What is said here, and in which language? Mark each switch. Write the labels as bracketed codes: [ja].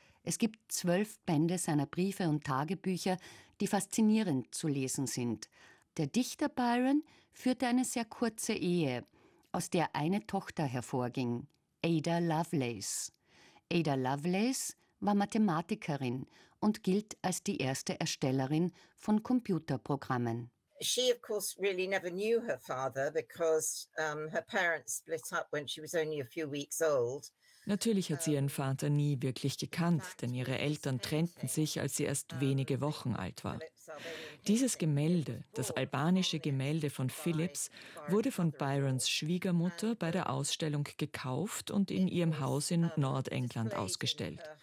[de] Es gibt 12 Bände seiner Briefe und Tagebücher, die faszinierend zu lesen sind. Der Dichter Byron führte eine sehr kurze Ehe, aus der eine Tochter hervorging, Ada Lovelace. Ada Lovelace war Mathematikerin und gilt als die erste Erstellerin von Computerprogrammen. [en] She of course really never knew her father because her parents split up when she was only a few weeks old. [de] Natürlich hat sie ihren Vater nie wirklich gekannt, denn ihre Eltern trennten sich, als sie erst wenige Wochen alt war. Dieses Gemälde, das albanische Gemälde von Phillips, wurde von Byrons Schwiegermutter bei der Ausstellung gekauft und in ihrem Haus in Nordengland ausgestellt.